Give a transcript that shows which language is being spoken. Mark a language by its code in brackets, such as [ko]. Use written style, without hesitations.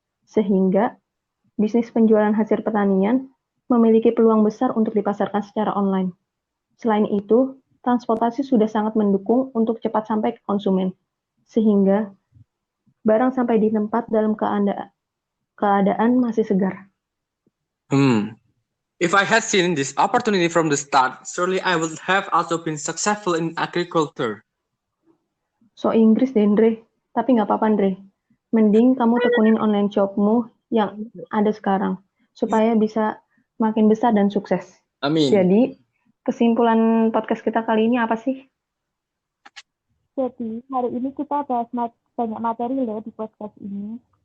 [id] Sehingga bisnis penjualan hasil pertanian memiliki peluang besar untuk dipasarkan secara online. Selain itu, transportasi sudah sangat mendukung untuk cepat sampai ke konsumen, sehingga barang sampai di tempat dalam keadaan masih segar. [en] If I had seen this opportunity from the start, surely I would have also been successful in agriculture. [id] So Inggris deh, Andre. Tapi nggak apa-apa, Andre. Mending kamu tekunin online shopmu yang ada sekarang, supaya bisa makin besar dan sukses. Amin. Jadi, kesimpulan podcast kita kali ini apa sih? Jadi, hari ini kita bahas banyak materi loh di podcast ini.